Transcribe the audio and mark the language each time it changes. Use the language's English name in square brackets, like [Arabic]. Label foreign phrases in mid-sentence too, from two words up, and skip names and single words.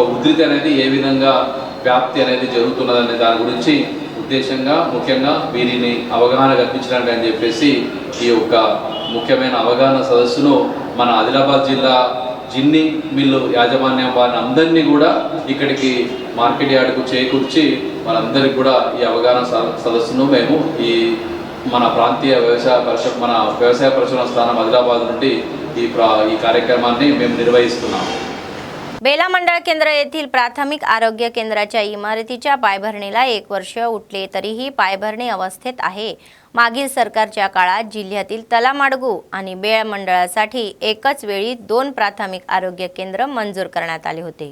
[Telugu] ఉధృతి అనేది ఏ విధంగా వ్యాప్తి అనేది జరుగుతున్నదనే దాని గురించి ఉద్దేశంగా ముఖ్యంగా వీరిని అవగాహన కల్పించడానికి అని చెప్పేసి ఈ యొక్క ముఖ్యమైన అవగాహన సదస్సును మన ఆదిలాబాద్ జిల్లా జిన్నింగ్ మిల్లు యాజమాన్యం వారిని అందరినీ కూడా ఇక్కడికి మార్కెట్ యార్డుకు చేకూర్చి వాళ్ళందరికీ కూడా ఈ అవగాహన సదస్సును మేము ఈ మన ప్రాంతీయ వ్యవసాయ పరిశోధన స్థానం ఆదిలాబాద్ నుండి ఈ కార్యక్రమాన్ని మేము నిర్వహిస్తున్నాము. [Marathi] बेला मंडळ केंद्र येथील प्राथमिक आरोग्य केंद्राच्या इमारतीच्या पायाभरणीला 1 वर्ष उठले तरीही पायाभरणी अवस्थेत आहे. मागील सरकारच्या काळात जिल्ह्यातील तलामाडगू आणि बेळ मंडळासाठी एकच वेळी 2 प्राथमिक आरोग्य केंद्र मंजूर करण्यात आले होते.